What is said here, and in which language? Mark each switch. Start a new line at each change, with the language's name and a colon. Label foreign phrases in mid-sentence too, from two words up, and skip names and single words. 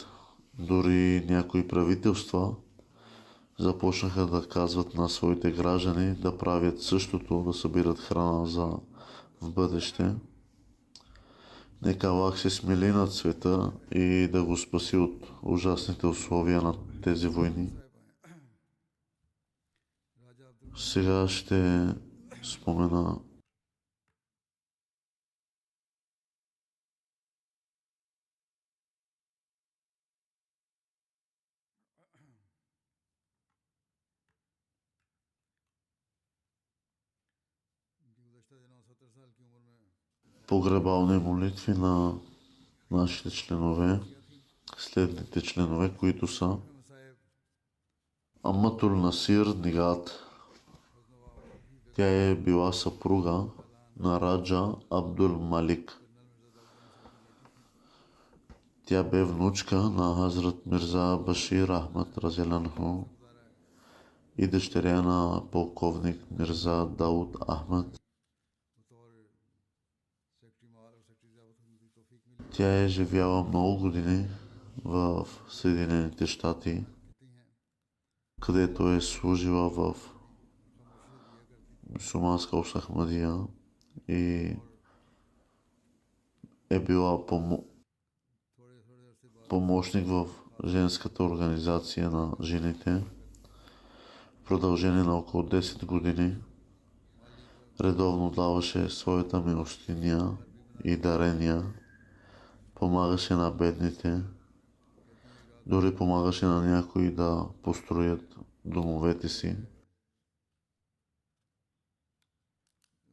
Bulgarian: Дори някои правителства започнаха да казват на своите граждани да правят същото, да събират храна за в бъдеще. Нека Аллах се смили над света и да го спаси от ужасните условия на тези войни. राजा अब्दुल Сега ще спомена
Urdu: ان کی گزشتہ دنوں 70 سال کی عمر میں
Bulgarian: погребални молитви на нашите членове, следните членове, които са मसाइब Аматул Насир Нигат. Тя е била съпруга на Раджа Абдул Малик. Тя бе внучка на Хазрат Мирза Башир Ахмад Разеланху и дъщеря на полковник Мирза Дауд Ахмад.
Urdu: بطور سیکرٹری مال اور سیکرٹری زکوٰۃ کی توفیق ملی
Bulgarian: Тя е живяла много години в Съединените щати,
Urdu: کہتی ہیں
Bulgarian: където е служила в
Urdu: خاموشی دیا کرتی
Bulgarian: мусулманска общност Ахмадия и е била
Urdu: تھوڑے تھوڑے عرصے بعد
Bulgarian: помощник в женската организация на жените. В продължение на около 10 години редовно даваше своята милостиня и дарения, помагаше на бедните, дори помагаше на някои да построят домовете си.